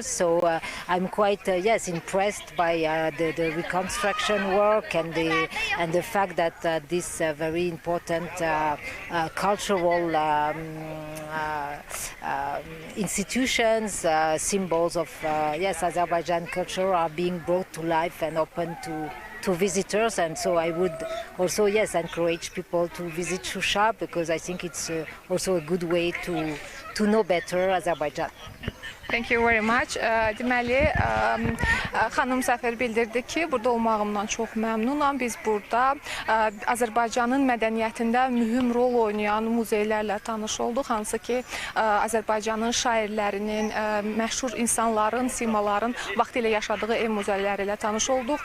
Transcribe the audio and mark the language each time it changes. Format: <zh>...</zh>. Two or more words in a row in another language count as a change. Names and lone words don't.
<en>So I'm quite, impressed by the reconstruction work and the fact that this very important cultural institutions, symbols of Azerbaijan culture are being brought to life and open to visitors. And so I would also encourage people to visit Shusha, because I think it's also a good way to know better Azerbaijan. Thank you very much.</en> <az>Deməli, xanım səfir bildirdi ki, burada olmağımdan çox məmnunam. Biz burada Azərbaycanın mədəniyyətində mühüm rol oynayan muzeylərlə tanış olduq. Hansı ki, Azərbaycanın şairlərinin, məşhur insanların, simaların vaxtilə yaşadığı ev muzeyləri ilə tanış olduq.</az>